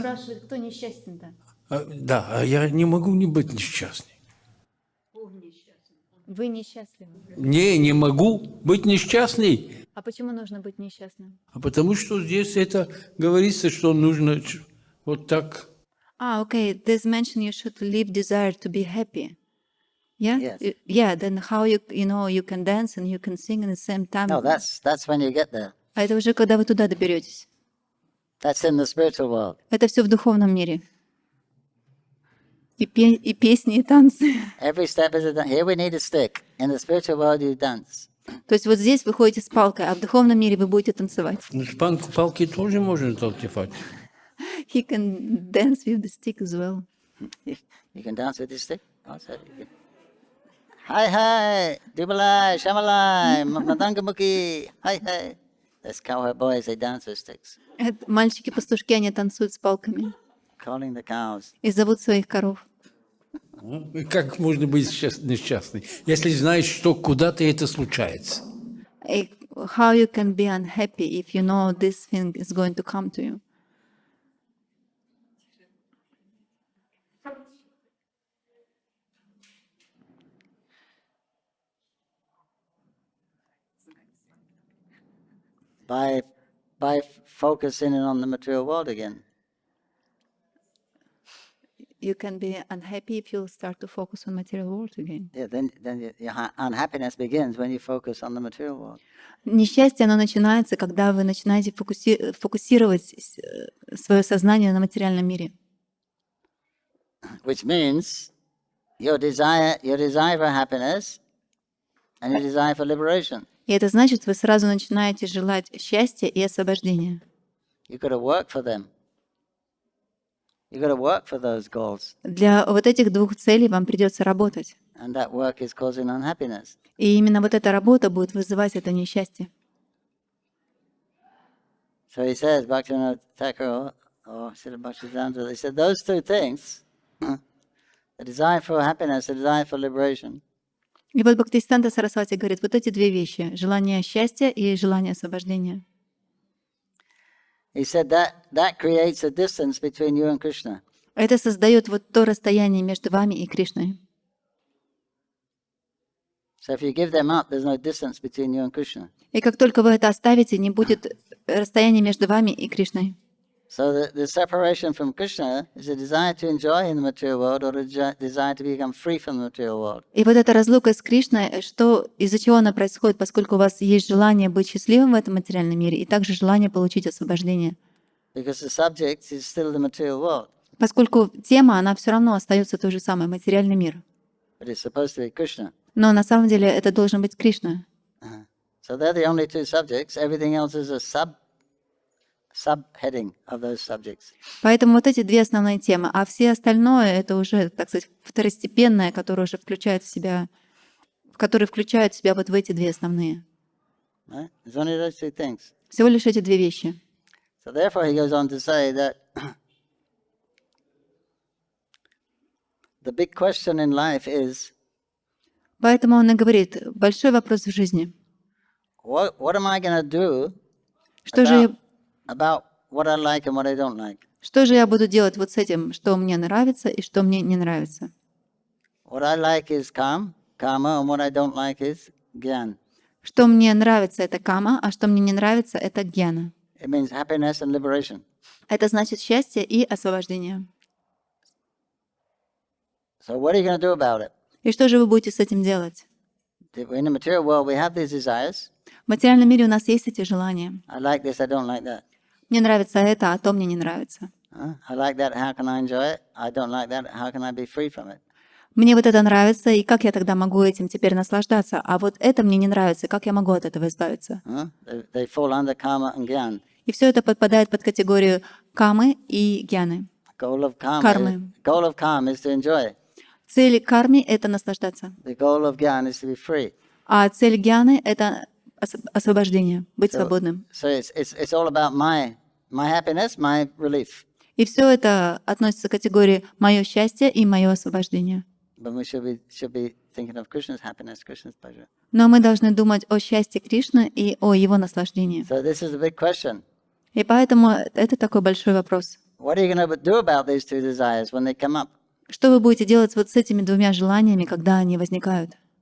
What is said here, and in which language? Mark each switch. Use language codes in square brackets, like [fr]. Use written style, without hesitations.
[ru] спрашивает, кто несчастен-то? Да, а я не могу не быть несчастным. Вы несчастливы. Не могу быть несчастный. А почему нужно быть несчастным? А потому что здесь это говорится, что нужно вот так. [en] Okay. This mention you should live desire to be happy. Yeah? Yes. Yeah, then how you can dance and you can sing at the same time. No, that's when you get there. [ru] А это уже когда вы туда доберетесь. [en] That's in the spiritual world. [ru] Это все в духовном мире. И песни, и танцы. [en] Every step is a dance. Here we need a stick. In the spiritual world you dance. [ru] То есть вот здесь вы ходите с палкой, а в духовном мире вы будете танцевать. Ну, с палки тоже можно танцевать. [en] He can dance with the stick as well. You can dance with this stick. Also, you can. Hi, Dubalai, Shamalai, Madangamuki, hi. That's cowherd boys, they dance with sticks. [ru] Мальчики-пастушки, они танцуют с палками [en] Calling the cows. [ru] и зовут своих коров. Как можно быть несчастным, если знаешь, что куда-то это случается? [en] How you can be unhappy if you know this thing is going to come to you? By focusing on the material world again. You can be unhappy if you start to focus on material world again. Yeah, then your unhappiness begins when you focus on the material world. [ru] Несчастье, оно начинается, когда вы начинаете фокусировать свое сознание на материальном мире. [en] Which means your desire for happiness and your desire for liberation. [ru] И это значит, вы сразу начинаете желать счастья и освобождения. [en] You got to work for them. You got to work for those goals. [ru] Для вот этих двух целей вам придется работать. [en] And that work is causing unhappiness. [ru] И именно вот эта работа будет вызывать это несчастье. [en] So he says, Bhaktivinoda Thakur or Srila Bhaktisiddhanta, they said those two things, the desire for happiness, the desire for liberation, [ru] И вот Бхактисиданта Сарасвати говорит, вот эти две вещи, желание счастья и желание освобождения. [en] he said that creates a distance between you and Krishna. [ru] Это создает вот то расстояние между вами и Кришной. [en] So if you give them up, there's no distance between you and Krishna. [ru] И как только вы это оставите, не будет расстояния между вами и Кришной. [en] So the separation from Krishna is a desire to enjoy in the material world or a desire to become free from the material world. [ru] И вот эта разлука с Кришной, из-за чего она происходит, поскольку у вас есть желание быть счастливым в этом материальном мире и также желание получить освобождение. [en] Because the subject is still the material world. [ru] Поскольку тема, она все равно остается той же самой, материальный мир. [en] But it's supposed to be Krishna. [ru] Но на самом деле это должен быть Кришна. [en] So they're the only two subjects. Everything else is a subheading of those subjects. [ru] Поэтому вот эти две основные темы, а все остальное это уже, так сказать, второстепенное, которое уже включает в себя, которые включают в себя вот в эти две основные. [en] Right? There's only those two things. [ru] Всего лишь эти две вещи. [en] So therefore he goes on to say that the big question in life is, [ru] Поэтому он и говорит, большой вопрос в жизни. [en] what am I going to do [ru] Что же [en] about what I like and what I don't like? [ru] я буду делать вот с этим, что мне нравится и что мне не нравится? [en] What I like is karma, and what I don't like is gyan. [ru] Что мне нравится, это кама, а что мне не нравится, это гьяна. [en] It means happiness and liberation. [ru] Это значит счастье и освобождение. [en] So what are you going to do about it? [ru] И что же вы будете с этим делать? [en] In the material world, we have these desires. [ru] В материальном мире у нас есть эти желания. [en] I like this, I don't like that. [ru] Мне нравится это, а то мне не нравится. [en] I like that, how can I enjoy it? I don't like that, how can I be free from it? [ru] Мне вот это нравится, и как я тогда могу этим теперь наслаждаться? А вот это мне не нравится, как я могу от этого избавиться? [en] They fall under karma and gyan. [ru] И все это подпадает под категорию камы и гьяны. [en] Goal of Karma. karma is to enjoy. [ru] Цель кармы — это наслаждаться. [en] The goal of gyan is to be free. [ru] А цель гьяны — это освобождение, быть свободным. [en] So it's all about my happiness, my relief. [ru] И все это относится к категории «моё счастье» и «моё освобождение». [en] But we should be thinking of Krishna's happiness, Krishna's pleasure. [ru] Но мы должны думать о счастье Кришны и о его наслаждении. [en] So this is a big question. [ru] И поэтому это такой большой вопрос. [en] What are you going to do about these two desires when they come up? [ru] Что вы будете делать вот с этими двумя желаниями, когда они возникают?